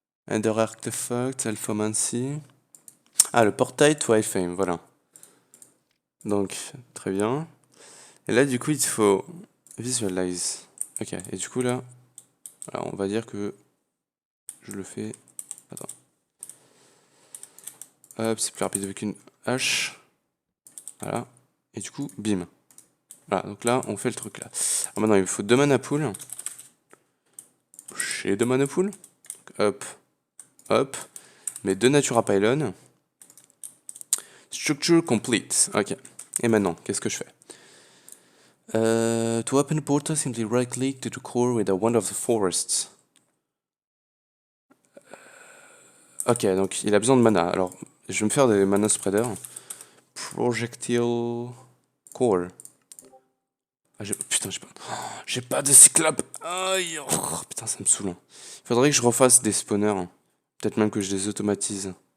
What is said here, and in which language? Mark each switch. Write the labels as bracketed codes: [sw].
[fr] Ender Artifact, Alphamancy. Ah, le portail Twilight Fame, voilà. Donc, très bien. Et là, du coup, il faut visualize. Ok, et du coup, là, voilà, on va dire que je le fais. Attends. Hop, c'est plus rapide avec une hache. Voilà. Et du coup, bim. Voilà, donc là, on fait le truc là. Alors maintenant, il me faut 2 mana pool. J'ai 2 mana pool. Hop. Hop. Mes 2 Natura Pylon. [en] Structure complete. [fr] Ok. Et maintenant, qu'est-ce que je fais? [en] To open the portal, simply right-click to the core with a Wand of the Forests. [fr] Ok, donc il a besoin de mana. Alors, je vais me faire des mana spreader. Projectile Core. Ah, putain, j'ai pas de cyclope. Aïe, oh, putain, ça me saoule. Il faudrait que je refasse des spawners. Peut-être même que je les automatise.